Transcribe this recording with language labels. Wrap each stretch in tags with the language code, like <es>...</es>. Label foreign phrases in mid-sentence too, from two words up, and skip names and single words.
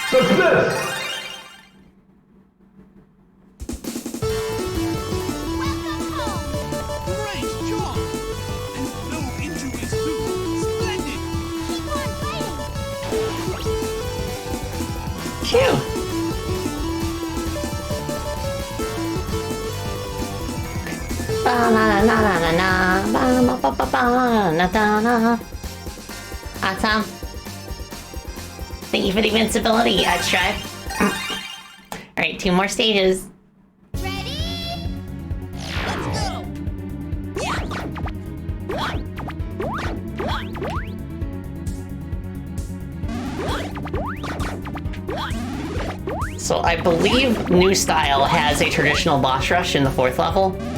<en>Great job! And no injuries too. Splendid! Keep on fighting! Phew. Ba na na na na na ba ba ba ba ba na da na. Awesome. Thank you for the invincibility, Stripe. Alright, 2 more stages. Ready? Let's go. So I believe New Style has a traditional boss rush in the 4th level.</en>